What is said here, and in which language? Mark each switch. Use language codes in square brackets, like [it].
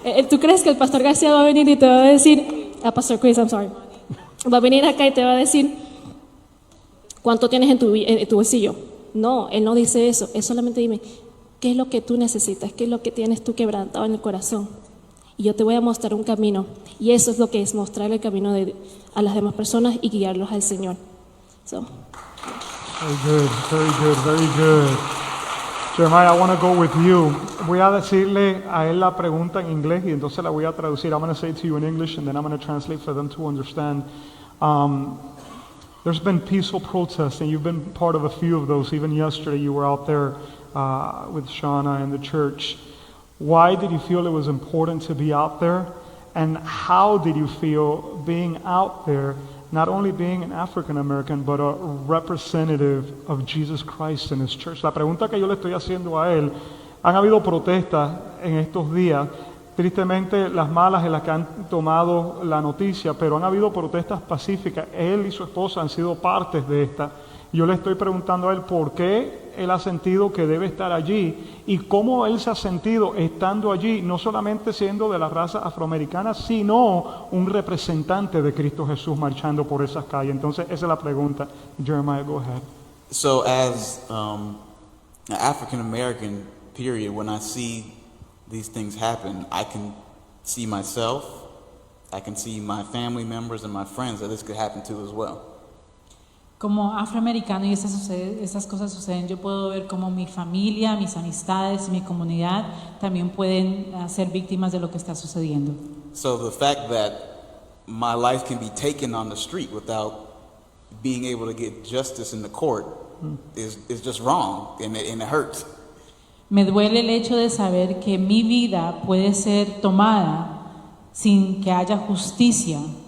[es] ¿Tú crees que el pastor García va a venir y te va a decir, Pastor Chris, [en] I'm sorry, [es] va a venir acá y te va a decir, ¿cuánto tienes en tu bolsillo? No, Él no dice eso. Él solamente dime, ¿qué es lo que tú necesitas? ¿Qué es lo que tienes tú quebrantado en el corazón? Y yo te voy a mostrar un camino. Y eso es lo que es mostrar el camino a las demás personas y guiarlos al Señor. [en] Very good, very good, very good. Jeremiah, I want to go with you. [es] Voy a decirle a él la pregunta en inglés y entonces la voy a traducir. [en] I'm going to say it to you in English and then I'm going to translate for them to understand. There's been peaceful protests and you've been part of a few of those. Even yesterday you were out there with Shauna and the church. Why did you feel it was important to be out there? And how did you feel being out there, not only being an African American, but a representative of Jesus Christ in His church? [es] La pregunta que yo le estoy haciendo a él, han habido protestas en estos días, tristemente las malas en las que han tomado la noticia, pero han habido protestas pacíficas. Él y su esposa han sido partes de esta. Yo le estoy preguntando a él por qué él ha sentido que debe estar allí y cómo él se ha sentido estando allí, no solamente siendo de la raza afroamericana, sino un representante de Cristo Jesús marchando por esas calles. Entonces, esa es la pregunta. [en] Jeremiah, go ahead. So as an African American, period, when I see these things happen, I can see myself, I can see my family members and my friends that this could happen to as well. [es] Como afroamericano y esas cosas suceden, yo puedo ver cómo mi familia, mis amistades, mi comunidad también pueden ser víctimas de lo que está sucediendo. [en] So the fact that my life can be taken on the street without being able to get justice in the court is just wrong and it hurts. [es] Me duele el hecho de saber que mi vida puede ser tomada sin que haya justicia.